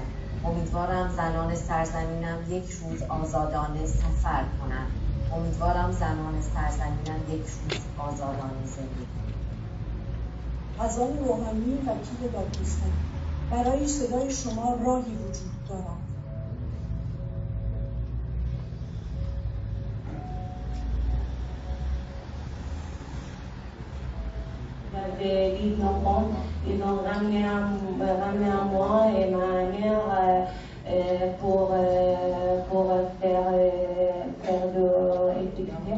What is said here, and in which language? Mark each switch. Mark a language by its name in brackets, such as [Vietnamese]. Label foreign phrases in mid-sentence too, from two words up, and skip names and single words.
[Persian] امیدوارم زنان سرزمینم یک روز آزادانه سفر کنن. امیدوارم زنان سرزمینم یک روز آزادانه زندگی کنن. اذان روحانی وکیل دادگستری، برای صدای شما راهی وجود دارد. [French] Ils ont ramené à moi et ma mère pour faire de étudier.